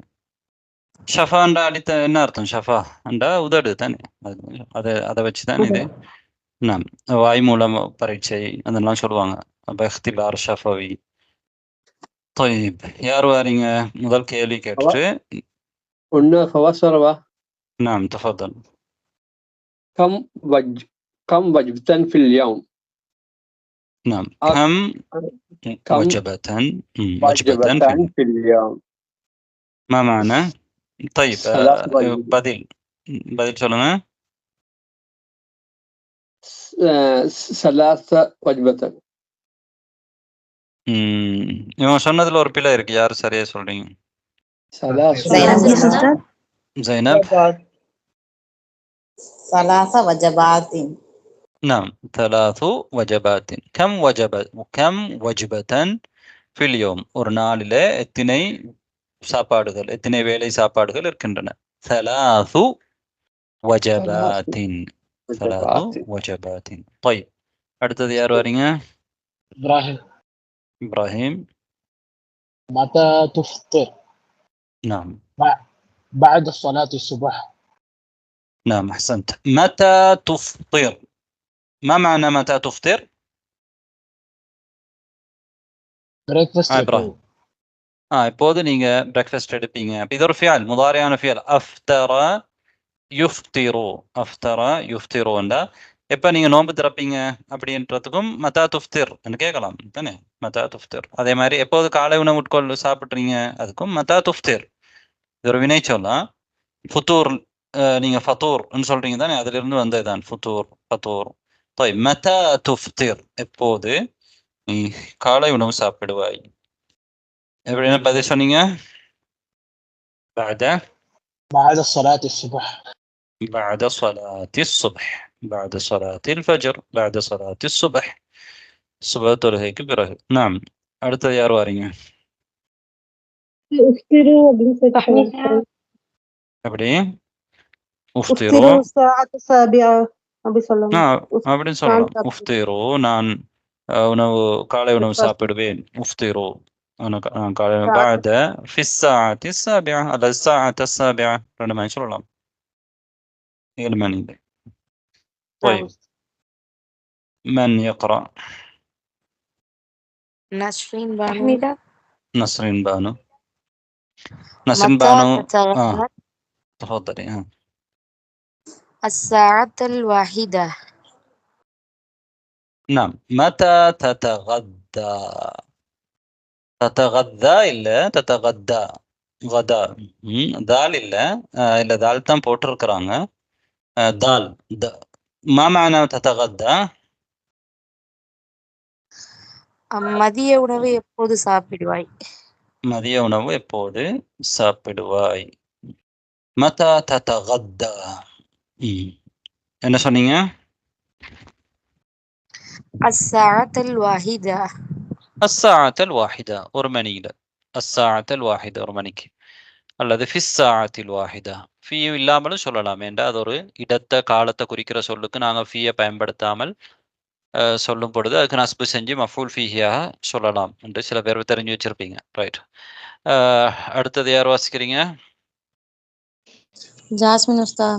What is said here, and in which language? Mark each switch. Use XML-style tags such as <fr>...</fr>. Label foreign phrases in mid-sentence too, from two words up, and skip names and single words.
<ta>ஷஃபாண்டா அடித்த என்ன அர்த்தம்? ஷஃபா என்றா உதடு தானே, அதை வச்சுதான் இது. வாய் மூலம் பரீட்சை அதெல்லாம் சொல்லுவாங்க. அப்ப இஹ்திபார் ஷஃபவி. طيب யார் வாரீங்க? முதல் கேள்வி கேட்டுட்டு.</ta> <ar>نعم تفضل. كم وجبة في اليوم؟ نعم كم وجبة في اليوم. ما معنى؟ طيب بدل சொல்லுங்க. 3 وجبة.</ar> <ta>இவன் சொன்னதுல ஒரு பிழை இருக்கு. யாரு சரியா சொல்றீங்க?</ta> <ar>زينب أستاذ زينب ثلاث وجبات. نعم 3 وجبات. كم وجبة في اليوم</ar> <ta>ஒரு நாளிலே எத்தனை சாப்பாடுகள் எத்தனை வேளை சாப்பாடுகள் இருக்கின்றன</ta> <ar>3 وجبات 3 وجبات.</ar> <ta>طيب அடுத்தது யார் வரீங்க إبراهيم இப்ராஹிம்</ta> <ar>متى تفطر؟ نعم بعد صلاة الصبح. نعم أحسنت. متى تفطر؟ ما معنى متى تفطر؟ breakfast</ar> <ta>இப்ராஹிம் இப்போது நீங்க பிரேக்ஃபாஸ்ட் எடுப்பீங்க. இது ஒரு ஃபியல் முதாரியான ஃபியல்.</ta> <ar>أفطر يفطر أفطر</ar> <ta>யுஃப்திருண்டா எப்ப நீங்க நோன்பு திறப்பீங்க அப்படின்றதுக்கும்</ta> <ar>متى تفطر</ar> <ta>கேட்கலாம் தானே.</ta> <ar>متى تفطر.</ar> <ta>அதே மாதிரி எப்போது காலை உணவு உட்கொள்ள சாப்பிட்றீங்க அதுக்கும்</ta> <ar>متى تفطر.</ar> <ta>இது ஒரு வினை சொல்லலாம். ஃபுத்தூர் நீங்க ஃபத்தூர்னு சொல்றீங்க தானே, அதுல இருந்து வந்ததுதான் ஃபுத்தூர் ஃபத்தூர்.</ta> <ar>متى تفطر</ar> <ta>எப்போது நீ காலை உணவு சாப்பிடுவாய். எப்படின்னு பதில் சொன்னீங்க?</ta> <ar>بعد صلاة الصبح. بعد صلاة الصبح. بعد صلاة الفجر. بعد صلاة الصبح.</ar> <ta>சுபஹ் தொழுகைக்கு பிறகு. நாம் அடுத்தது யார் வாரீங்க? அப்படி உஃப்திரு அப்படின்னு சொல்லலாம். உஃப்திரு நான் உணவு காலை உணவு சாப்பிடுவேன்.</ta> <ar>உஃப்திரு</ar> <ta>நான் காலை</ta> <ar>بعد في الساعة السابعة على الساعة السابعة</ar> <ta>ரெண்டு மாதிரி சொல்லலாம். 7 மணிக்கு.</ta> <ar>طيب من يقرأ؟ نسرين بانو. نسرين بانو. نسرين بانو تفضلي. الساعة الواحدة. نعم متى تتغدى؟ تتغدى இல்ல تتغدى غدا.</ar> <ta>தால் இல்ல இல்ல தால் தான் போட்டிருக்கிறாங்க.</ta> <ar>தால் ما معنى تتغدى؟</ar> <ta>மதிய உணவு எப்போது சாப்பிடுவாய்? மதிய உணவு எப்போது சாப்பிடுவாய்.</ta> <ar>متى تتغدى</ar> <ta>என்ன சொன்னீங்க?</ta> <ar>الساعة الواحدة. الساعة الواحدة</ar> <ta>ஒரு மணியில.</ta> <ar>الساعة الواحدة</ar> <ta>ஒரு மணிக்கு.</ta> <ar>அல்லது في الساعة الواحدة.</ar> <ta>ஃபீ இல்லாமலும் சொல்லலாம். ஏண்டா அது ஒரு இடத்த காலத்தை குறிக்கிற சொல்லுக்கு நாங்க ஃபீயை பயன்படுத்தாமல் சொல்லும் பொழுது அதுக்கு நஸ்பு செஞ்சு மஃபூல் ஃபீஹியாக சொல்லலாம் என்று சில பேர் தெரிஞ்சு வச்சிருப்பீங்க. ரைட். அடுத்தது யார் வாசிக்கிறீங்க? ஜாஸ்மின் உஸ்தாத்.</ta>